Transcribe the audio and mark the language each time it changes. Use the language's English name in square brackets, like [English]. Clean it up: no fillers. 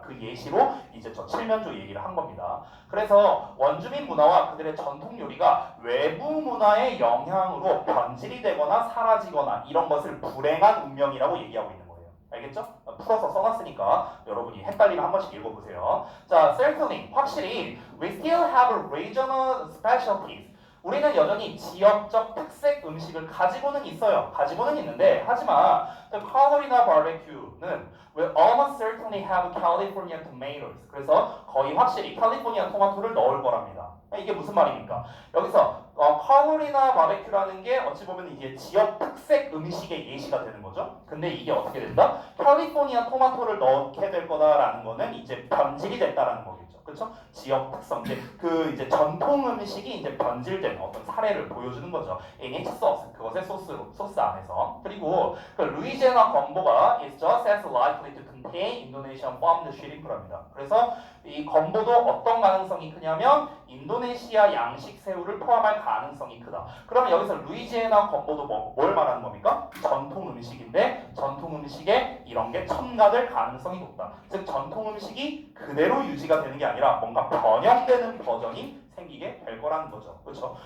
[Korean] 그 예시로 이제 저 칠면조 얘기를 한 겁니다. 그래서 원주민 문화와 그들의 전통 요리가 외부 문화의 영향으로 변질이 되거나 사라지거나 이런 것을 불행한 운명이라고 얘기하고 있는 거예요. 알겠죠? 풀어서 써놨으니까 여러분이 헷갈리면 한 번씩 읽어보세요. [English] 자, certainly [Korean] 확실히 [English] we still have regional specialties. [Korean] 우리는 여전히 지역적 특색 음식을 가지고는 있어요. 가지고는 있는데 하지만 [English] the Carolina barbecue는 will almost certainly have California tomatoes. [Korean] 그래서 거의 확실히 캘리포니아 토마토를 넣을 거랍니다. 이게 무슨 말입니까? 여기서 카로리나 바베큐라는 게 어찌 보면 이게 지역 특색 음식의 예시가 되는 거죠. 근데 이게 어떻게 된다? 캘리포니아 토마토를 넣게 될 거다라는 거는 이제 변질이 됐다라는 거겠죠. 그렇죠? 지역 특성 이제 전통 음식이 이제 변질된 어떤 사례를 보여주는 거죠. [English] in its sauce [Korean] 그것의 소스 안에서. 그리고 그 루이지애나 건보가 [English] is just as likely to contain Indonesian farmed shrimp랍니다. [Korean] 그래서 이 건보도 어떤 가능성이 크냐면 인도네시아 양식 새우를 포함할 가능성이 크다. 그러면 여기서 루이지애나 건보도 뭘 말하는 겁니까? 전통 음식인데 전통 음식에 이런 게 첨가될 가능성이 높다. 즉 전통 음식이 그대로 유지가 되는 게 아니라 뭔가 변형되는 버전이 생기게 될 거라는 거죠. 그렇죠?